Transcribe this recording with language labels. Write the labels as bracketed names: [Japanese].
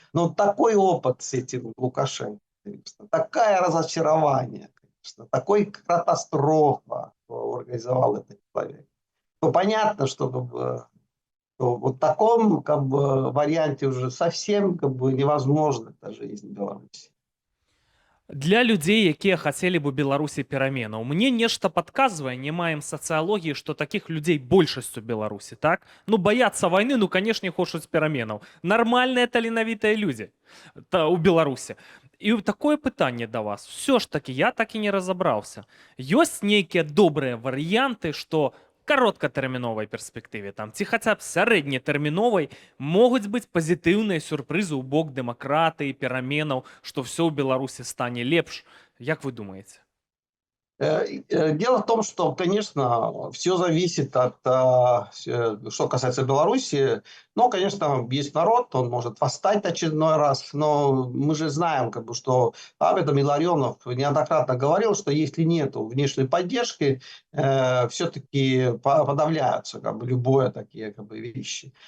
[Russian] Но такой опыт с этим Лукашенко, конечно, такое разочарование, конечно, такой катастрофа организовал этот человек. То понятно, что как бы, то вот в таком как бы, варианте уже совсем как бы, невозможна эта жизнь в Беларуси. [Belarusian] Для людзей, якія хацелі бы Беларусі пераменаў. Мне нешта падказвае, не маем сацыялогіі, што такіх людзей большасць у Беларусі, так? Ну, баяцца вайны, ну, канешне, хочуць пераменаў. Нармальныя таленавітыя людзі у Беларусі. І такое пытанне да вас. Все ж таки, я так і не разабраўся. Ёсць нейкія добрыя варыянты, што кароткатэрміновай перспектыве там ці хаця б сярэднетэрміновай могуць быць пазітыўныя сюрпрызы ў бок дэмакратыі, пераменаў, што все ў Беларусі стане лепш. Як вы думаеце? [Russian] Дело в том, что, конечно, все зависит от, что касается Беларуси. Ну, конечно, есть народ, он может восстать очередной раз, но мы же знаем, как бы, что об этом Илларионов неоднократно говорил, что если нет внешней поддержки, все-таки подавляются как бы, любые такие как бы, вещи.